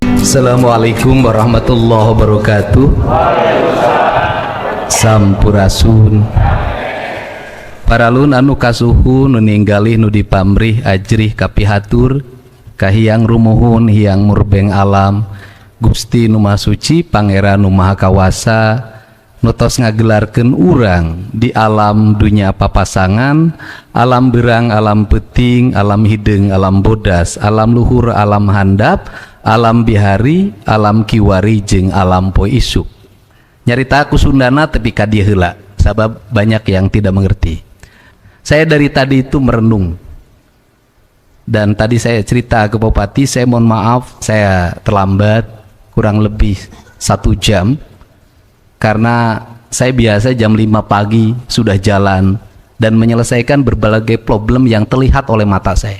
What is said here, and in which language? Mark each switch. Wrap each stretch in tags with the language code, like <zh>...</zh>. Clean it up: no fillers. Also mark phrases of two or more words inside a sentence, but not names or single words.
<ar>السلام عليكم ورحمة الله وبركاته.</ar> <su>Sampurasun. Paralun anu kasuhun nu ninggalih nu dipamrih ajrih kapihatur kahiyang rumuhun hiyang murbeng alam Gusti nu Maha Suci Pangeran nu Maha Kawasa nutos ngagelarkeun urang di alam dunya papasangan, alam berang, alam peting, alam hideung, alam bodas, alam luhur, alam handap, alam bihari, alam kiwari, jeung alam poe isuk. Nyarita ku Sundana tapi ka dieu heula sabab</su> <id>banyak yang tidak mengerti. Saya dari tadi itu merenung, dan tadi saya cerita ke Bupati, saya mohon maaf saya terlambat kurang lebih 1 jam karena saya biasa jam 5 pagi sudah jalan dan menyelesaikan berbagai problem yang terlihat oleh mata saya.</id>